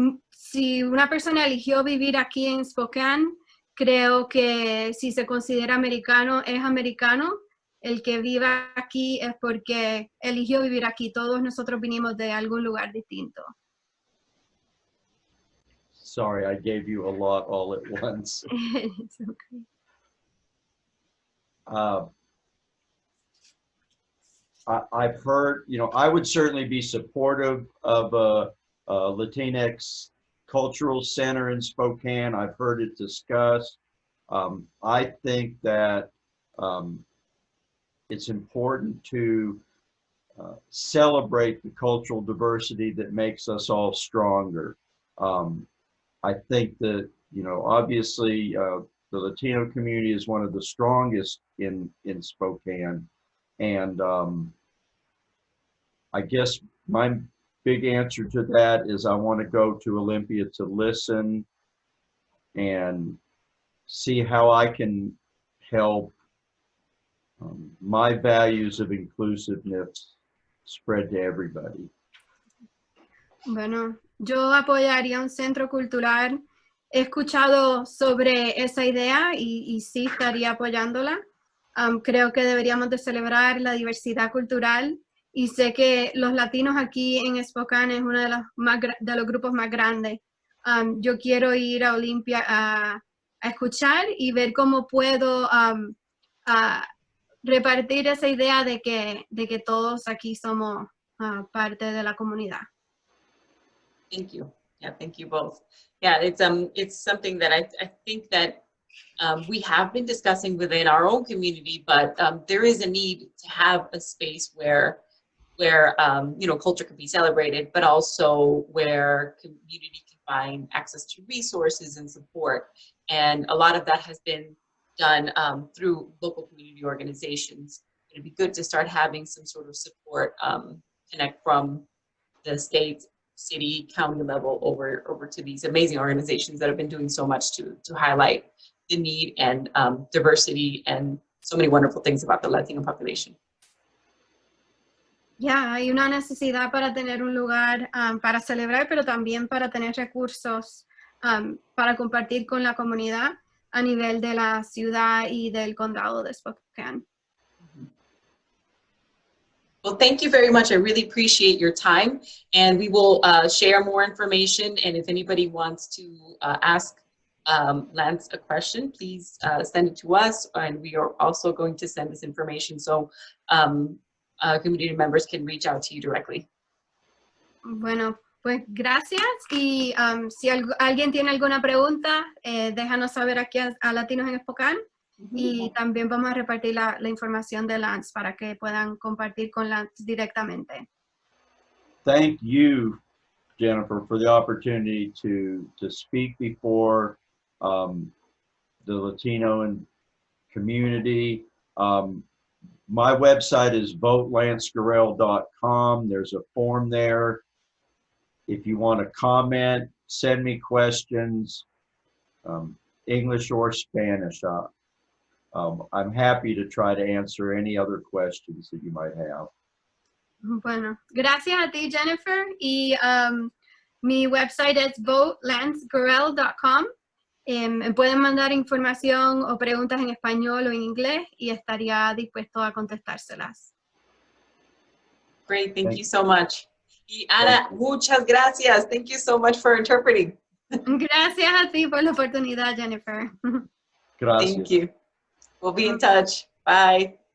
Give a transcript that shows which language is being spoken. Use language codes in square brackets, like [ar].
[es] Si una persona eligió vivir aquí en Spokane, creo que si se considera americano, es americano. El que viva aquí es porque eligió vivir aquí. Todos nosotros vinimos de algún lugar distinto. [en] Sorry, I gave you a lot all at once. It's okay. I've heard, you know, I would certainly be supportive of a Latinx cultural center in Spokane. I've heard it discussed. I think that it's important to celebrate the cultural diversity that makes us all stronger. I think that, you know, obviously the Latino community is one of the strongest in Spokane. And I guess my big answer to that is I want to go to Olympia to listen and see how I can help my values of inclusiveness spread to everybody. [es] Bueno, yo apoyaría un centro cultural. He escuchado sobre esa idea y sí estaría apoyándola. Creo que deberíamos de celebrar la diversidad cultural y sé que los latinos aquí en Spokane es uno de los grupos más grandes. Yo quiero ir a Olympia a escuchar y ver cómo puedo repartir esa idea de que todos aquí somos parte de la comunidad. [en] Thank you. Yeah, thank you both. Yeah, it's something that I think that we have been discussing within our own community, but there is a need to have a space where you know, culture can be celebrated, but also where community can find access to resources and support. And a lot of that has been done through local community organizations. It'd be good to start having some sort of support connect from the state, city, county level over to these amazing organizations that have been doing so much to highlight the need and diversity and so many wonderful things about the Latino population. [es] Ya, hay una necesidad para tener un lugar para celebrar, pero también para tener recursos para compartir con la comunidad a nivel de la ciudad y del condado de Spokane. [en] Well, thank you very much. I really appreciate your time, and we will share more information. And if anybody wants to ask Lance a question, please send it to us, and we are also going to send this information so community members can reach out to you directly. [es] Bueno, pues gracias y si alguien tiene alguna pregunta, déjanos saber aquí a Latinos en Spokane. Y también vamos a repartir la información de Lance para que puedan compartir con Lance directamente. [en] Thank you, Jennifer, for the opportunity to speak before the Latino community. My website is votelancegurel.com. There's a form there. If you want to comment, send me questions, English or Spanish. I'm happy to try to answer any other questions that you might have. [es] Bueno, gracias a ti, Jennifer. Y mi website es votelancegurel.com. Me pueden mandar información o preguntas en español o en inglés y estaría dispuesto a contestárselas. [en] Great, thank you so much. [es] Y Ana, muchas gracias. [en] Thank you so much for interpreting. [es] Gracias a ti por la oportunidad, Jennifer. Gracias. [en] Thank you. We'll be in touch. Bye.